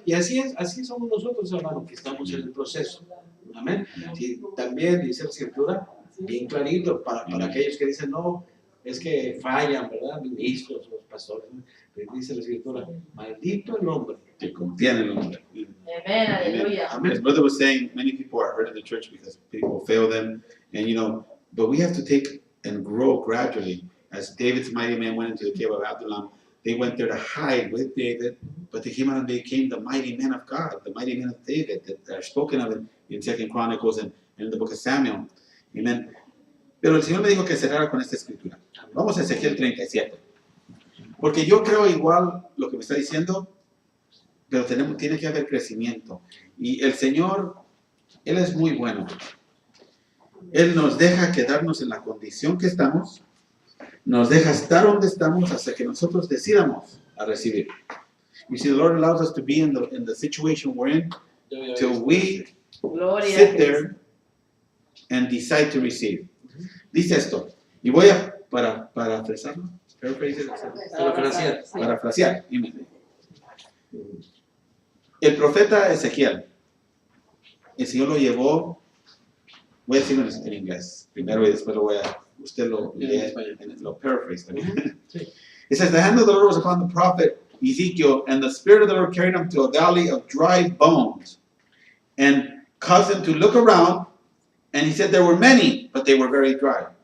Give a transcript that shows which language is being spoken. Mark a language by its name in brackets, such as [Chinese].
[Spanish] Y así somos nosotros, hermano, que estamos en el proceso. Amén. Sí, también dice la Escritura, bien clarito, para aquellos que dicen, no, es que fallan, ¿verdad? Ministros, los pastores. Dice la Escritura, maldito el hombre. Que confían en el hombre. Amén, aleluya. [English] As brother was saying, many people are hurt in the church because people fail them, and but we have to take and grow gradually. As David's mighty men went into the cave of Adullam, they went there to hide with David, but they came out and became the mighty men of God, the mighty men of David that are spoken of in 2 Chronicles and in the book of Samuel. Amen. [Spanish] Pero el Señor me dijo que cerrara con esta escritura. Vamos a Ezequiel 37. Porque yo creo igual lo que me está diciendo, pero tiene que haber crecimiento. Y el Señor, Él es muy bueno. Él nos deja quedarnos en la condición que estamos, nos deja estar donde estamos hasta que nosotros decidamos a recibir. [English] You see, the Lord allows us to be in the situation we're in till we [Spanish] Gloria a [English] sit [Spanish] Cristo. [English] there and decide to receive. [Spanish] Dice esto, y voy a parafrasearlo. Parafrasear. El profeta Ezequiel, el Señor lo llevó, voy a decirlo en inglés primero y después usted lo lee, lo [English] paraphrase [Spanish] también. [English] It says, the hand of the Lord was upon the prophet Ezekiel, and the Spirit of the Lord carried him to a valley of dry bones, and caused him to look around, and he said there were many, but they were very dry.